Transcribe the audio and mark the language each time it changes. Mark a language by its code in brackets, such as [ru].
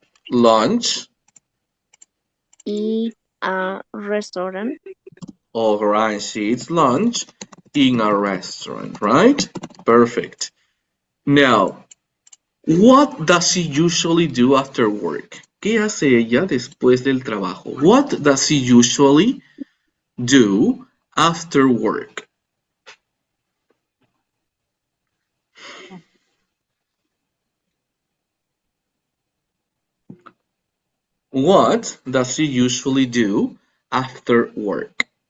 [en] lunch. in a restaurant. All right, she eats lunch in a restaurant, right? Perfect. Now, what does she usually do after work? [es] ¿Qué hace ella después del trabajo? [en] What does she usually do after work? What does she usually do after work?